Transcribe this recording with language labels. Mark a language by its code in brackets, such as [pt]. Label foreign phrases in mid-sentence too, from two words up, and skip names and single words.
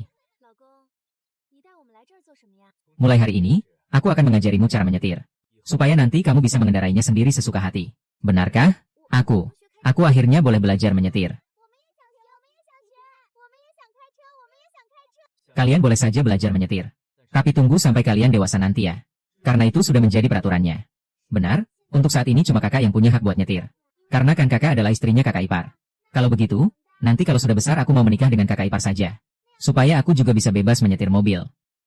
[zh] 老公，你带我们来这儿做什么呀？ [id] Mulai hari ini, aku akan mengajarimu cara menyetir. Supaya nanti kamu bisa mengendarainya sendiri sesuka hati. Benarkah? Aku akhirnya boleh belajar menyetir. [zh] 我们也想学，我们也想开车，我们也想开车。 [id] Kalian boleh saja belajar menyetir. Tapi tunggu sampai kalian dewasa nanti ya. Karena itu sudah menjadi peraturannya. Benar, untuk saat ini cuma kakak yang punya hak buat nyetir. Karena kan kakak adalah istrinya kakak ipar. Kalau begitu, nanti kalau sudah besar aku mau menikah dengan kakak ipar saja. Supaya aku juga bisa bebas menyetir mobil.